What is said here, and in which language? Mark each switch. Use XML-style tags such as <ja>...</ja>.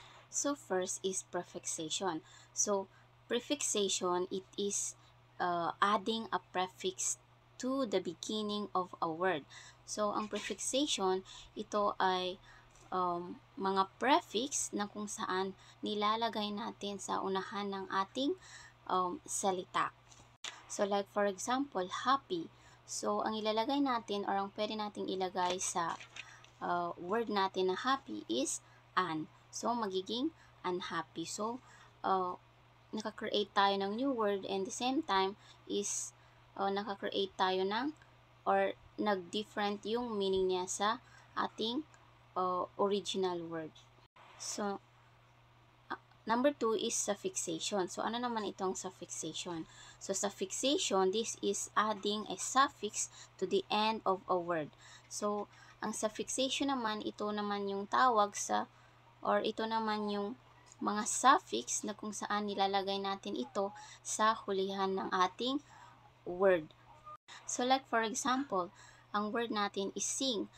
<en>So first is prefixation. So prefixation, it is adding a prefix to the beginning of a word.</en> <tl>So ang prefixation, ito ay mga prefix na kung saan nilalagay natin sa unahan ng ating salita.</tl> <en>So like for example, happy.</en> <tl>So ang ilalagay natin or ang pwede nating ilagay sa word natin na happy is an. So, magiging unhappy. So, nakakreate tayo ng new word and the same time is nakakreate tayo ng or nag-different yung meaning niya sa ating original word.</tl> <en>So, number 2 is suffixation.</en> <tl>So, ano naman itong suffixation?</tl> <en>So, suffixation, this is adding a suffix to the end of a word.</en> <tl>So, ang suffixation naman, ito naman yung tawag sa or ito naman yung mga suffix na kung saan nilalagay natin ito sa hulihan ng ating word.</tl> <en>So like for example, ang word natin is sing.</en>